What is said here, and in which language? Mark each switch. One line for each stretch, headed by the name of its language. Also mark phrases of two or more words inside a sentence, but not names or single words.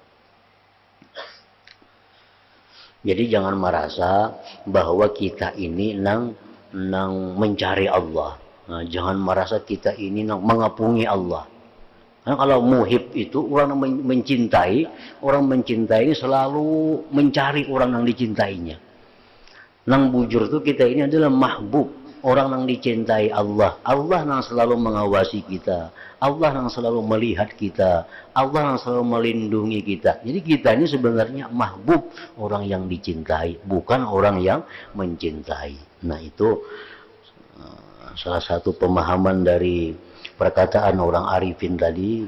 Indonesian: Jadi jangan merasa bahwa kita ini nang mencari Allah. Nah, jangan merasa kita ini nang mengapungi Allah. Nah, kalau muhib itu orang orang mencintai ini selalu mencari orang yang dicintainya.
Banjar: Nang bujur itu kita ini adalah mahbub,
Indonesian: orang yang dicintai Allah. Allah yang selalu mengawasi kita, Allah yang selalu melihat kita, Allah yang selalu melindungi kita. Jadi kita ini sebenarnya mahbub, orang yang dicintai, bukan orang yang mencintai. Nah, itu salah satu pemahaman dari perkataan orang arifin tadi.